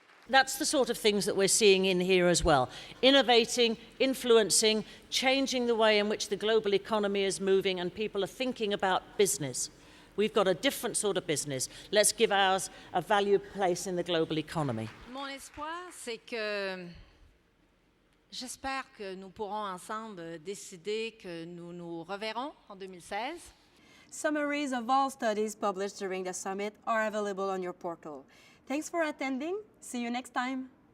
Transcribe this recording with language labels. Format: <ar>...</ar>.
<en>That's the sort of things that we're seeing in here as well. Innovating, influencing, changing the way in which the global economy is moving and people are thinking about business. We've got a different sort of business. Let's give ours a valued place in the global economy.</en> <fr>Mon espoir, c'est que j'espère que nous pourrons ensemble décider que nous nous reverrons en 2016.</fr> <en>Summaries of all studies published during the summit are available on your portal. Thanks for attending. See you next time.</en>